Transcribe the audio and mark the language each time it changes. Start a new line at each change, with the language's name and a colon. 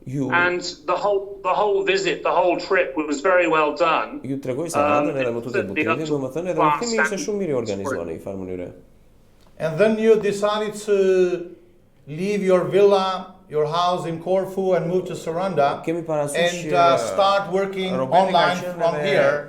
English: And the whole visit, the whole trip was very well done.
Albanian: Ju tregoj Sarandën edhe më tutje Butrintin, domethënë edhe udhimi ishte shumë mirë I organizuar në një farë mënyre.
English: And then you decided to leave your villa, your house in Corfu and move to Saranda and start working online from here.